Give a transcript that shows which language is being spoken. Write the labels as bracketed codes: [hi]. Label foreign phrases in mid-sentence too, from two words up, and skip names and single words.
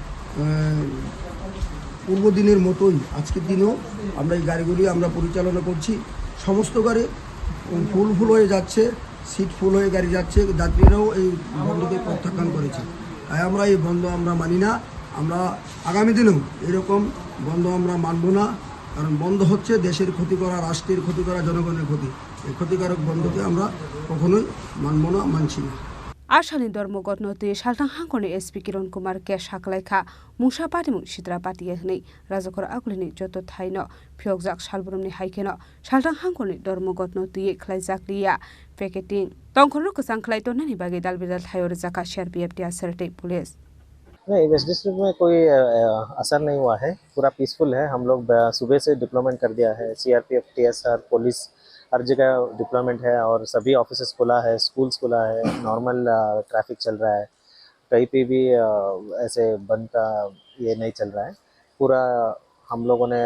[bn] পূর্ব দিনের মতোই আজকের দিনেও আমরা এই গাড়িগুলি আমরা পরিচালনা করছি সমস্ত গাড়ি ফুল হয়ে যাচ্ছে সিট ফুল হয়ে গাড়ি যাচ্ছে যাত্রীরাও এই বন্ধকে প্রত্যাখ্যান করেছে তাই আমরা এই বন্ধ আমরা মানি না আমরা আগামী দিনেও এরকম বন্ধ আমরা মানব না কারণ বন্ধ হচ্ছে দেশের ক্ষতি করা রাষ্ট্রের ক্ষতি করা জনগণের ক্ষতি এই ক্ষতিকারক বন্ধকে আমরা কখনোই মানব না মানছি না [trp] Ashali ধর্মঘট no tuye saltang hangkoni SP Kiron Kumar ke saklaikha musa patimu sitra patiye hnei rajakor aglini joto thaino phyokjak salbrumni haikeno saltang hangkoni ধর্মঘট no tuye khlaijak liya picketing tongkhorno kusang khlai tonani bagi dalbidal thayor jaka CRPF টিএসআরটি पुलिस [hi] नहीं वेस्ट डिस्ट्रिक्ट में कोई असर नहीं हुआ है पूरा पीसफुल है हम लोग सुबह से डिप्लॉयमेंट कर दिया है सीआरपीएफ टीएसआर पुलिस हर जगह डिप्लॉयमेंट है और सभी ऑफिसेस खुला है स्कूल्स खुला है [en] normal traffic [hi] चल रहा है कहीं पे भी ऐसे बंद का ये नहीं चल रहा है पूरा हम लोग